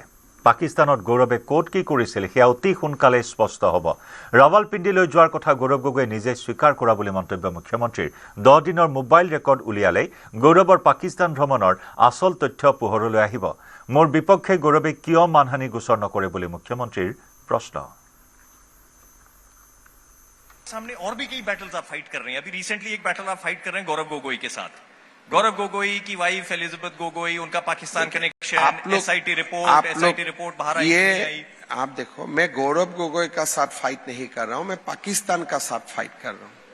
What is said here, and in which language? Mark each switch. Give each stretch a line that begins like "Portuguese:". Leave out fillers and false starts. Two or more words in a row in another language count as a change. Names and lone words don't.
Assamese: পাকিস্তানত গৌৰৱে ক'ত কি কৰিছিল সেয়া অতি সোনকালে স্পষ্ট হ'ব। ৰাৱালপিণ্ডিলৈ যোৱাৰ কথা গৌৰৱ গগৈয়ে নিজে স্বীকাৰ কৰা বুলি মন্তব্য মুখ্যমন্ত্ৰীৰ। 10 দিনৰ মোবাইল ৰেকৰ্ড উলিয়ালেই গৌৰৱৰ পাকিস্তান ভ্ৰমণৰ আচল তথ্য পোহৰলৈ আহিব। মোৰ বিপক্ষে গৌৰৱে কিয় মানহানি গোচৰ নকৰে বুলি মুখ্যমন্ত্ৰীৰ প্ৰশ্ন।
Hindi: सामने और भी कई बैटल्स आप फाइट कर रहे हैं। अभी रिसेंटली एक बैटल आप फाइट कर रहे हैं गौरव गोगोई के साथ। गौरव गोगोई की वाइफ एलिजाबेथ गोगोई, उनका पाकिस्तान कनेक्शन, एसआईटी रिपोर्ट बाहर आई। आप देखो, मैं गौरव गोगोई का साथ फाइट नहीं कर रहा हूं, मैं पाकिस्तान का साथ फाइट कर रहा हूं।